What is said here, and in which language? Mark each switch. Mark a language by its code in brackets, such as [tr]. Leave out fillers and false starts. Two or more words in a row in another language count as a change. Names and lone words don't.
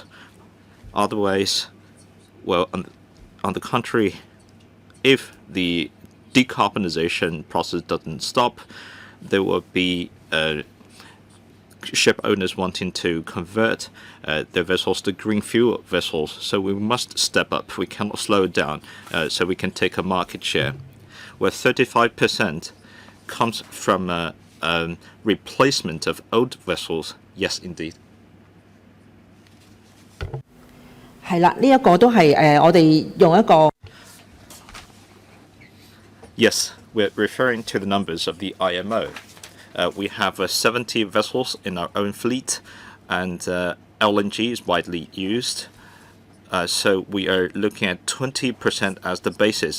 [en] Otherwise, well, on the contrary, if the decarbonization process doesn't stop, there will be ship owners wanting to convert their vessels to green fuel vessels. So we must step up. We cannot slow it down, so we can take a market share. Where 35% comes from replacement of old vessels. Yes, indeed. [yue] 係啦，呢一個都係我哋用一個 [en] Yes, we're referring to the numbers of the IMO. We have 70 vessels in our own fleet, and LNG is widely used. So we are looking at 20% as the basis.